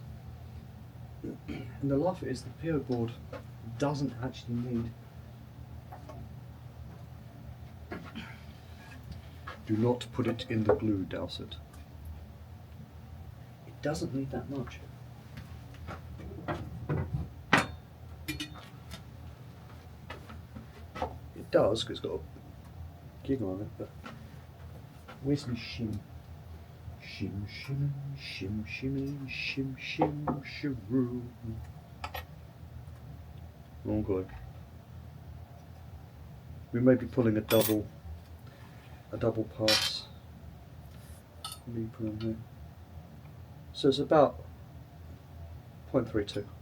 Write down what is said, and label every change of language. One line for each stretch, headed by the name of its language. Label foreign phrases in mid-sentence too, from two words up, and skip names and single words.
English: And the laugh is the Piot board doesn't actually need, do not put it in the glue, Dowsett. It doesn't need that much. It does, because it's got a gig on it, but where's my shim? Shim, shim, shim, shimmy, shim, shim, shiroo. Oh god. We may be pulling a double pass. What do you put on here? So it's about 0.32.